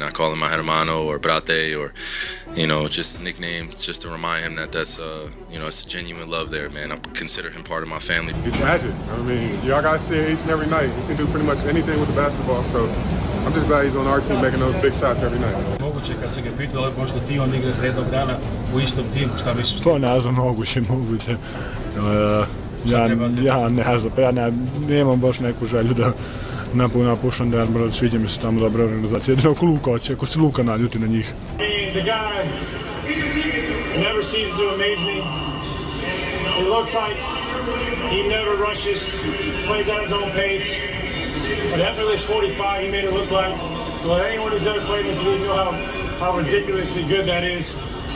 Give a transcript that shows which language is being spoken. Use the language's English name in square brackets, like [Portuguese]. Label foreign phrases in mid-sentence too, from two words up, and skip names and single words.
[English] I call him my hermano or brate or, just a nickname, just to remind him that that's, it's a genuine love there, man. I consider him part of my family. He's magic. Y'all guys see it each and every night. He can do pretty much anything with the basketball, so I'm just glad he's on our team making those big shots every night. [Serbian] Moguće kad se ga pitalo možda ti on igraš jednog dana u istom timu, šta misliš? Pa ne znam, moguće. Ja nemam baš neku želju da napušam Denver, sviđa mi se tamo dobra organizacija. Jedino ako Luka hoće, ako se Luka naljuti na njih. [English] The guy never ceases to amaze me. It looks like he never rushes, plays at his own pace. But effortless 45, he made it look like, well, anyone who's ever played in this league know how ridiculously good that is.